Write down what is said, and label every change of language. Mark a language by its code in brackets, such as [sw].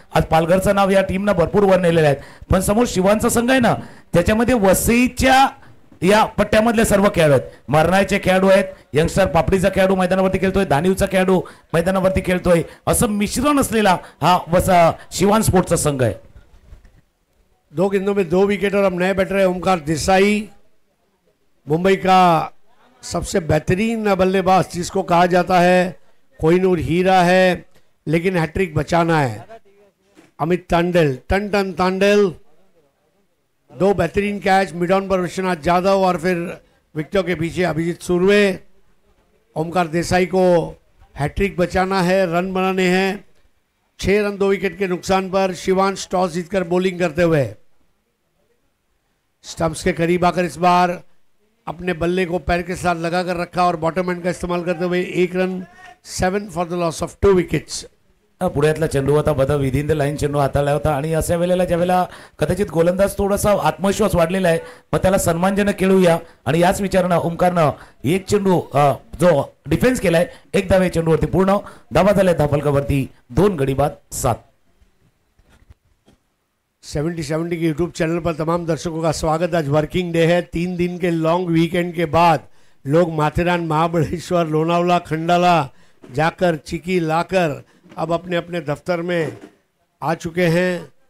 [mr] आज पालघरचं नाव या टीमनं भरपूर वर नेलेलं आहे, पण समोर शिवांचा संघ आहे ना, त्याच्यामध्ये वसईच्या या पट्ट्यामधले सर्व खेळाडू आहेत। मरणाचे खेळाडू आहेत, यंगस्टर पापडीचा खेळाडू मैदानावरती खेळतोय, दानिवचा खेळाडू मैदानावरती खेळतोय, असं मिश्रण असलेला हा शिवान स्पोर्ट्सचा संघ आहे। [hi] 2 गेंदों में 2 विकेट और अब नए बैटर है ओमकार देसाई, मुंबई का सबसे बेहतरीन बल्लेबाज जिसको कहा जाता है, कोहिनूर हीरा है, लेकिन हैट्रिक बचाना है। अमित तांडेल, टन तांडेल, 2 बेहतरीन कैच, मिड ऑन पर विश्वनाथ यादव और फिर विकेटों के पीछे अभिजीत सुर्वे। ओमकार देसाई को हैट्रिक बचाना है, रन बनाने हैं। 6 रन 2 विकेट के नुकसान पर शिवांश टॉस जीतकर बॉलिंग करते हुए। स्टंप्स के करीब आकर इस बार अपने बल्ले को पैर के साथ लगाकर रखा और बॉटम एंड का इस्तेमाल करते हुए 1 run, [en] 7 for the loss of 2 wickets. [mr] पुढ्यातला चेंडू होता बदल विदिन द लाईन चेंडू हाताळला होता आणि अशा वेळेला ज्यावेळेला कदाचित गोलंदाज थोडासा आत्मविश्वास वाढलेला आहे, मग त्याला सन्मानजनक खेळूया आणि याच विचारानं ओमकारनं एक चेंडू जो डिफेन्स केलाय, एक धावे चेंडूवरती पूर्ण धावा झाल्या धाफलकावरती 2 गडी बाद 7. [hi] 70 के यूट्यूब चैनल पर तमाम दर्शकों का स्वागत. आज वर्किंग डे है. 3 दिन के लॉन्ग वीकेंड के बाद लोग माथेरान, महाबळेश्वर, लोनावला, खंडाला जाकर चिकी लाकर अब अपने अपने दफ्तर में आ चुके हैं.